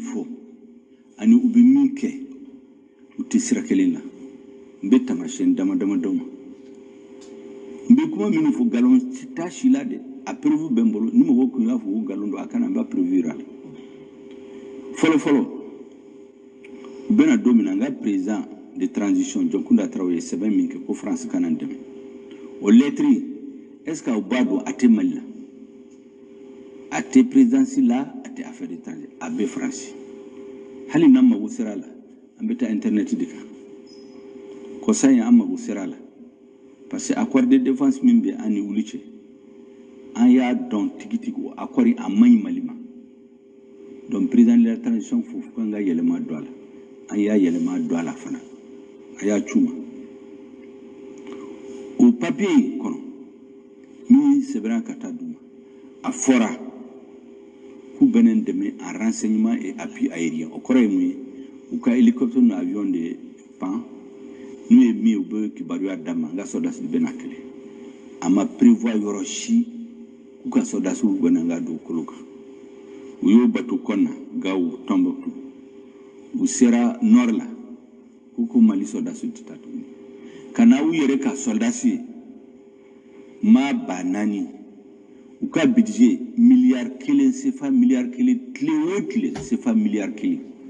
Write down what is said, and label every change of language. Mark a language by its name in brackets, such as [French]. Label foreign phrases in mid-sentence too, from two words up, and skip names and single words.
[Bambara] fɔ ani u bɛ min kɛ u tɛ sira kelen la n bɛ taamasiyɛn dama dama d'aw ma n bɛ kuma minnu fɔ nkalon t'a si la dɛ a preuve bɛ n bolo ni mɔgɔw tun y'a fɔ ko nkalon don a kana n b'a preuve yira la fɔlɔ u bɛna don min na n ka [French] président de transition [Bambara] Jɔnkunda Traoré ye sɛbɛn min kɛ ko France kana n dɛmɛ o lettre [French] est-ce que [Bambara] aw b'a dɔn a tɛ Mali la a tɛ présidence la a tɛ [French] affaire étrangère [Bambara] a bɛ France hali n'an mago sera a la an bɛ taa internet de kan kɔsa in an mago sera a la parce que [French] accord de défense [Bambara] min bɛ an ni olu cɛ an y'a dɔn tigitigi o accord a man ɲi Mali ma donc [French] président de la transition [Bambara] fo kan ka yɛlɛma don a la an y'a yɛlɛma don a la fana a y'a c'u ma o papier in kɔnɔ min sɛbɛnna ka taa d'u ma a fɔra k'u bɛna n dɛmɛ [French] en renseignement et appui aérien [Bambara] o kɔrɔ ye mun ye u ka hélicoptère ni avion de pan n'u ye min ye u bɛ kibaruya d'a ma n ka soldats bɛna kɛlɛ a ma prévoir yɔrɔ si k'u ka soldats bɛna n ka dugukolo kan u y'o bato kɔnna Gao Tombouctou u sera nord la k'u ko Mali soldats tɛ taa tuguni ka na u yɛrɛ ka soldats ye maa ba naani u ka budget miliyari 1 CFA miliyari 1 tile o tile CFA miliyari 1